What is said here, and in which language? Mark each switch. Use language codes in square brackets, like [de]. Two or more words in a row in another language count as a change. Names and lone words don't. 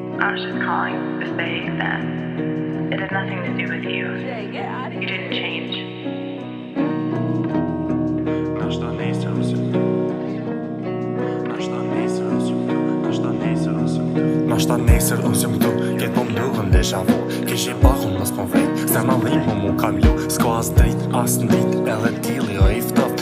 [en] subconscious calling to say that it has nothing to do with you. You didn't change. [sq] Nashta nesër unë s'jom këtu, ketë po m'dugën [fr] deja vu. [sq] Kish I bakun mos po vejt, se ma dhim mu kam lu. S'ko as drit, as ndrit, edhe tili o I ftoft.